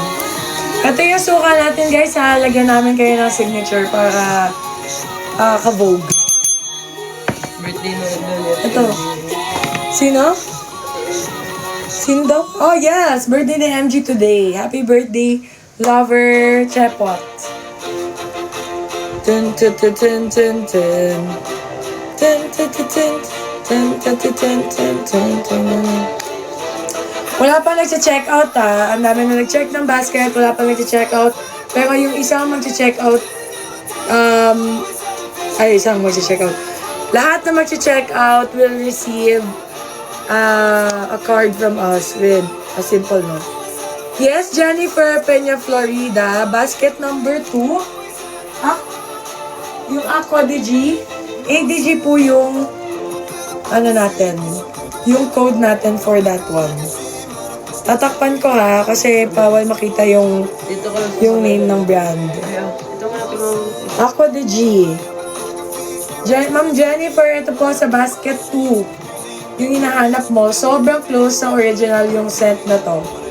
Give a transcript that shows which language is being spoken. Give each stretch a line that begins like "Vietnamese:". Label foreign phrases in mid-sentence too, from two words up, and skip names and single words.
Filipino: Ito yung suka natin, guys. Lagyan namin kayo ng signature para ka-vogue. Birthday na rin. Ito. Sino? Sino daw? Oh, yes!
English: Birthday ni MG today. Happy birthday, lover Chepot. Tun tun tun tun tun tun. Tun tun tun tun. Tun tun tun tun tun tun tun.
Filipino: Wala pa nag-check out ha. Ang dami na nag-check ng basket. Wala pa nag-check out. Pero yung isang mag-check out, isang mag-check out. Lahat na mag-check out
English: will receive a card from us with a simple note. Yes, Jennifer Peña Florida, basket number 2.
Filipino: Yung Aqua DG. ADG po yung natin, yung code natin for that one. Tatakpan ko ha, kasi bawal makita yung name ng brand. Ito nga ito. Aqua DG. Ma'am Jennifer, ito po sa basket 2. Yung hinahanap mo, sobrang close sa original yung scent na to.